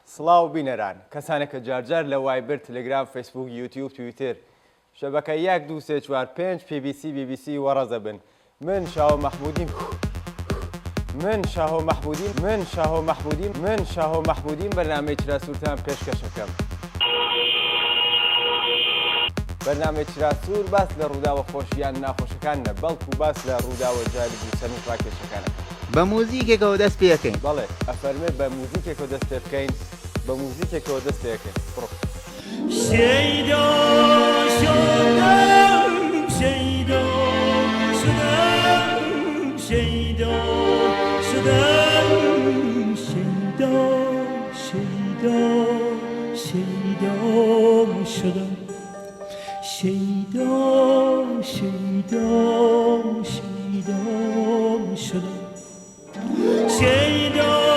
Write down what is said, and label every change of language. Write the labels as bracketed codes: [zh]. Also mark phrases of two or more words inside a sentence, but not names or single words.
[ckb] سەڵاو بینەران کەسانێک کە جارجار لە وایبر تلگرام فیسبوک یوتیوب تویتر شەبەکە 1 2 3 4 5 BBC وەڕەزە بن من شاهۆ مەحموودیم بەرنامەی چراسوورتان پێشکەشەکەم. بەرنامەی چراسوور باس لە ڕووداوە خۆشیان ناخۆشەکان نە بەڵکو باس لە ڕووداوە جالب و سەمیش ڕاکێشەکانەکە. بە موزیکێکەوە دەست پێ بکەین. بەڵێ ئەفەرمێ بە موزیکێکەوە دەست پێ بکەین بە موزیکێکەوە دەست پێ بکەین. بڕۆ. [fa] شیدا شدم شیدا شدم شیدا شدم شیدا شیدا شیدا شدم شیدا شیدا شیدا شدم شیدا